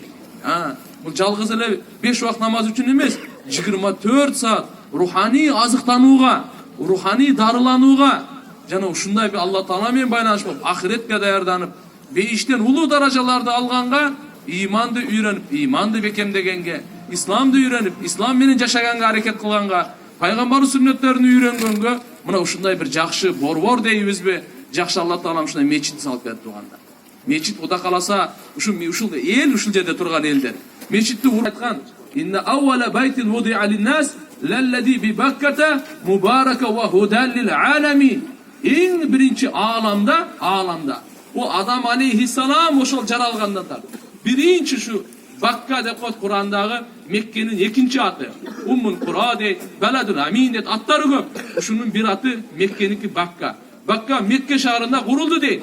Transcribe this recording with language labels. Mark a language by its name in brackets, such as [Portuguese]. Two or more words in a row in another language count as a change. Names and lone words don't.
[Kyrgyz] Бул жалгыз эле 5 убакыт намаз үчүн эмес, 24 саат руханий азыктанууга, руханий дарыланууга жана ушундай бир Алла Таала менен байланыш болуп, ахиретке даярданып, бейиштен улуу даражаларды алганга, ыйманды үйрөнүп, ыйманды бекемдегенге, исламды үйрөнүп, ислам менен жашаганга аракет кылганга, пайгамбардын сүннөттөрүн үйрөнгөнгө, мына ушундай бир жакшы борбор дейбизби? Жакшы Алла Таалам ушундай мечит салып берди туганда. Мечит Куда каласа, ушул эл, ушул жерде турган элдер. Мечитти айткан: [Arabic] "إن أول بيت وضع للناس للذي ببكة مباركا وهدى للعالمين." [Kyrgyz] Эң биринчи ааламда о Адам алейхиссалам ошол жаралгандан тартып биринчи ушу Бакка деп коет Курандагы, Меккенин экинчи аты. Уммул Кура дейт, Баладул Амин дейт, аттары көп. Ушунун бир аты Меккеники Бакка. Бакка Мекке шаарында курулду дейт.